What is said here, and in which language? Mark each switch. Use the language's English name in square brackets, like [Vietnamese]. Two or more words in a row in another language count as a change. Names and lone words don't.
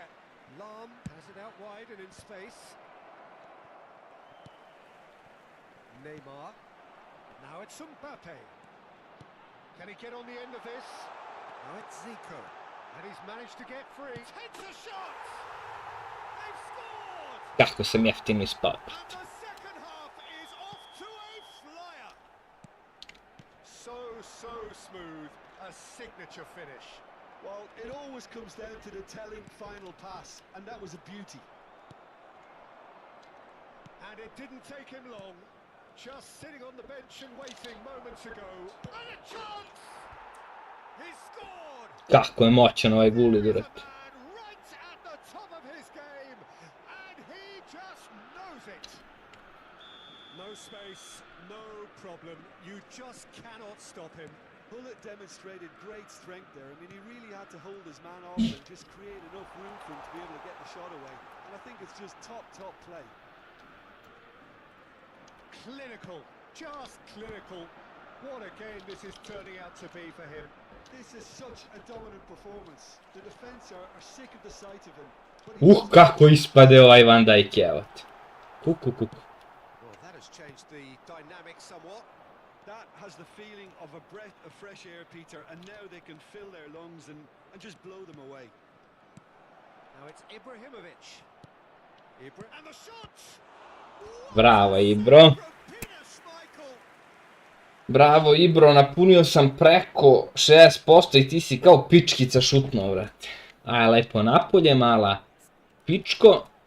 [English] Lahm has it out wide and in space. Neymar. Now it's Mbappe. Can he get on the end of this? Now it's Zico. And he's managed to get free. Takes a shot! They've scored! [Serbian] Kako sam jeftino ispao. [English] And the second half is off to a flyer. So smooth. A signature finish. Well, it always comes down to the telling final pass, and that was a beauty. And it didn't take him long. Just sitting on the bench and waiting moments ago. And a chance! He scored! [Serbian] Kako je moćan ovaj guli, [English] There is a duret. man right at the top of his game, and he just knows it. No space, no problem. You just cannot stop him. Hullet demonstrated great strength there. I mean, he really had to hold his man off and just create enough room for him to be able to get the shot away. And I think it's just top play. Clinical, just clinical. What a game this is turning out to be for him. This is such a dominant performance. The defence are sick of the sight of him. But he [Serbian] Kako ispade ovaj Van Dijk, evo te. Kuku. [English] Well, that has changed the dynamic somewhat. that has the feeling of a breath of fresh air, Peter, and now they can fill their lungs and just blow them away. Now it's Ibrahimovic. And the shot! [Serbian] Bravo, Ibro. Bravo, Ibro, napunio sam preko 60% i ti si kao pičkica šutnuo, vrate. Aj, lepo napolje, mala pičko.